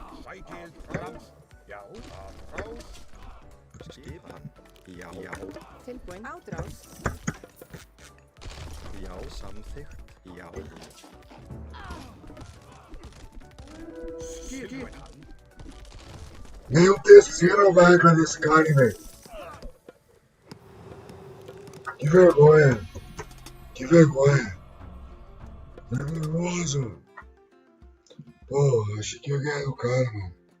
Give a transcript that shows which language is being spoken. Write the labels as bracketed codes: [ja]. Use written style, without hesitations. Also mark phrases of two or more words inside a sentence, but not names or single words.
[is] Sækið fram. Já. Frá. Skipan. Já. Já. Tilbúin. Ádrás. Já. Samþykkt. Já. Skipan. [pt] Nem o terceiro vai pra desse cara, hein, velho. Que vergonha. Que vergonha. Nervoso. Pô, achei que ia ganhar do cara, mano.